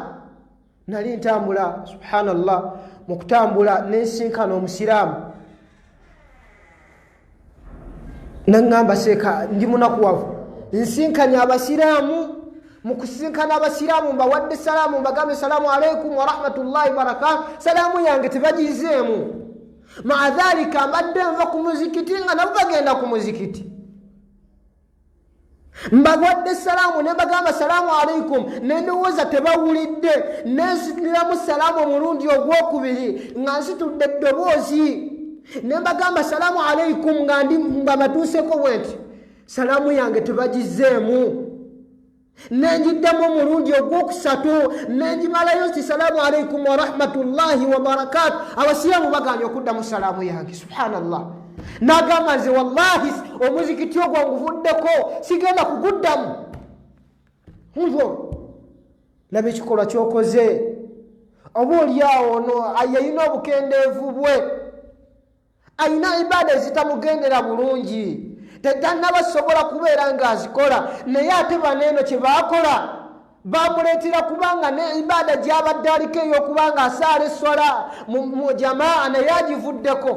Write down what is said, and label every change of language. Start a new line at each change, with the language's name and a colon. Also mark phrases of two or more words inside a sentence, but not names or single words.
Ganda: nali ntambula subhanallah, mu kutambula nensinkana omusiraamu, nangamba seeka ndi munakuwavu, nsinkanya abasiraamu. mu kusinkana abasiraamu mbawadde salaamu, mbagambe
Arabic: السلام عليكم ورحمة الله وبركاته,
Ganda: salaamu yange tebagizeemu. maadhalika mbadde nva ku muzikiti nga nabo bagenda ku muzikiti, mbawadde salaamu ne mbagamba
Arabic: السلام عليكم,
Ganda: nendowooza tebawulidde, nensitiramu salaamu omulundi ogwokubiri nga nsitudde eddoboozi, ne mbagamba
Arabic: السلام عليكم
Ganda: nga batuuseko bwenti, salaamu yange tebagizeemu. nenjiddamu omulundi ogwokusatu nenjimalayo nti
Arabic: السلام عليكم ورحمة الله وبركاته,
Ganda: abasiraamu baganye okuddamu salaamu yange. subhanallah, nagamba nze wallahi omuzikiti ogwo nguvuddeko, sigenda kuguddamu. nvo laba ekikolwa kyokoze, oba oliawo ono yalina obukendeevu bwe, alina ibaada ezitamugendera bulungi, tetanabasobola kubeera ng'azikola, naye ate baneeno kye baakola bamuleetera kubanga ne ibaada gy'abadde aliko ey'okubanga asaala essola mu jamaa naye agivuddeko.